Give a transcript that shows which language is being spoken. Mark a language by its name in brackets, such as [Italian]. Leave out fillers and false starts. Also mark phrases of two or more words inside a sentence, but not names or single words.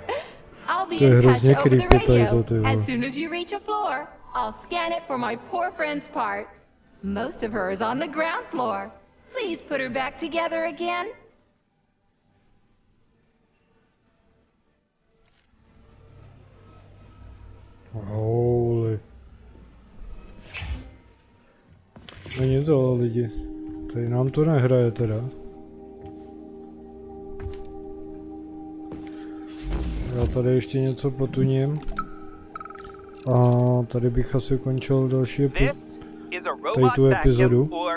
[English] I'll be in touch over the radio. As soon as you reach a floor, I'll scan it for my poor friend's parts. Most of her is on the ground floor. Please put her back together again. Holy. [Czech] Není to, lidi. Tady nám to nehraje teda. Já tady ještě něco potuním. A tady bych asi ukončil další tady tu epizodu.